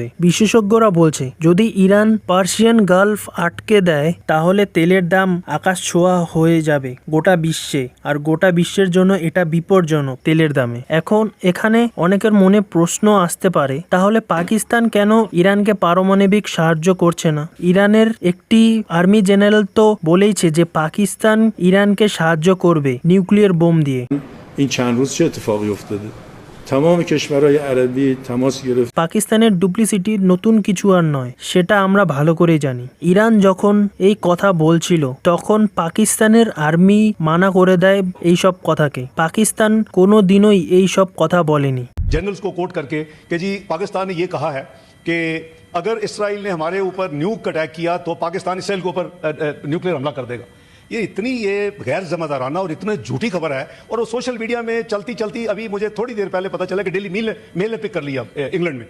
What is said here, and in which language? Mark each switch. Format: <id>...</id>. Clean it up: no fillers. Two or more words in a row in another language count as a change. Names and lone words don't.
<bn>বিশেষজ্ঞরা বলছে, যদি ইরান পার্সিয়ান গালফ আটকে দেয় তাহলে তেলের দাম আকাশ ছোঁয়া হয়ে যাবে গোটা বিশ্বে, আর গোটা বিশ্বের জন্য এটা বিপজ্জনক তেলের দামে। এখন এখানে অনেকের মনে প্রশ্ন আসতে পারে, তাহলে পাকিস্তান কেন ইরানকে পারমাণবিক সাহায্য করছে না? ইরানের একটি আর্মি জেনারেল তো বলেইছে যে পাকিস্তান ইরানকে সাহায্য করবে</bn> <en>nuclear bomb</en> <bn>দিয়ে।</bn> <fa>این چند روز چه اتفاقی افتاده؟ تمام کشورهای عربی تماس گرفت।</fa> <bn>পাকিস্তানের ডুপ্লিসিটি নতুন কিছু আর নয়, সেটা আমরা ভালো করেই জানি। ইরান যখন এই কথা বলছিল তখন পাকিস্তানের আর্মি মানা করে দেয় এই সব কথাকে। পাকিস্তান কোনো দিনই এই সব কথা বলেনি।</bn> <hi>जनरल्स को कोट करके कि जी पाकिस्तान ने ये कहा है कि अगर इसराइल ने हमारे ऊपर</hi> <en>nuke attack</en> <hi>किया तो पाकिस्तान इसराइल के ऊपर न्यूक्लियर हमला कर देगा। ये गैर जिम्मेदाराना और इतनी झूठी खबर है, और वो</hi> <en>social media</en> <hi>में चलती चलती अभी मुझे थोड़ी देर पहले पता चला कि डेली मेल ने पिक कर लिया इंग्लैंड में।</hi>